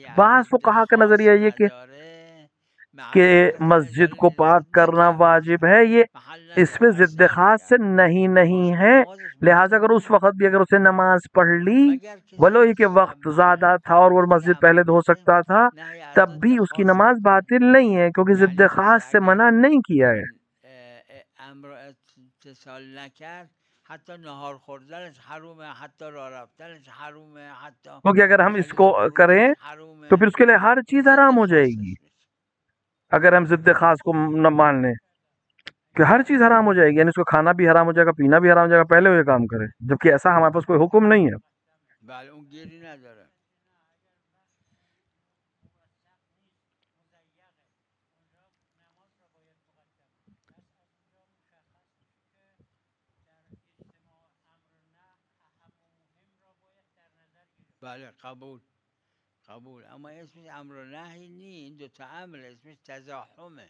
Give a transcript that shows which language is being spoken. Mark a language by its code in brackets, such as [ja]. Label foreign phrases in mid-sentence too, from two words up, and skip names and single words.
[ur] بعض فقہا کا نظریہ یہ کہ مسجد کو پاک کرنا واجب ہے، یہ اس میں ضد خاص سے نہیں ہے. لہٰذا اگر اس وقت بھی اگر اسے نماز پڑھ لی ولو یہ کہ وقت زیادہ تھا اور وہ مسجد پہلے دھو سکتا تھا تب بھی اس کی نماز باطل نہیں ہے، کیونکہ ضد خاص سے منع نہیں کیا ہے. [fa] امر اتصال نکرد حتی نهار خوردنش حرومه، حتی راه رفتنش حرومه، حتی [ur] کیونکہ اگر ہم اس کو کریں تو پھر اس کے لیے ہر چیز حرام ہو جائے گی. اگر ہم ضد خاص کو نہ مان لیں کہ ہر چیز حرام ہو جائے گی، یعنی اس کو کھانا بھی حرام ہو جائے گا، پینا بھی حرام ہو جائے گا، پہلے وہ یہ کام کرے، جبکہ ایسا ہمارے پاس کوئی حکم نہیں ہے. [fa] بله اون گیری نداره. بله قبول اما اسمش امر و نهی نی، این دوتا امر اسمش تزاحمه.